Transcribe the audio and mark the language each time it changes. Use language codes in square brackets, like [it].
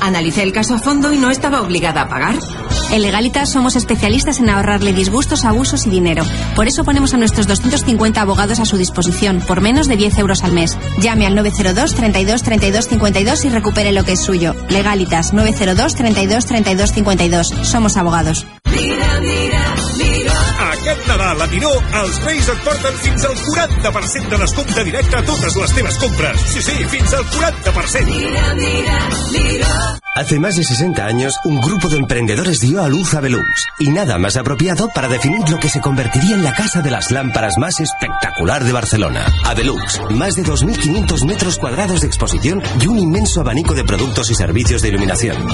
[es] Analicé el caso a fondo y no estaba obligada a pagar. En Legalitas somos especialistas en ahorrarle disgustos, abusos y dinero. Por eso ponemos a nuestros 250 abogados a su disposición por menos de 10 euros al mes. Llame al 902 32 32 52 y recupere lo que es suyo. Legalitas, 902 32 32 52. Somos abogados. [ca] Aquest Nadal a Miró, els Reis et porten fins al 40% de descompte directe a totes les teves compres. Sí, sí, fins al 40%. [es] Hace más de 60 años, un grupo de emprendedores dio a luz a Velux. Y nada más apropiado para definir lo que se convertiría en la casa de las lámparas más espectacular de Barcelona. A Velux, más de 2.500 metros cuadrados de exposición y un inmenso abanico de productos y servicios de iluminación.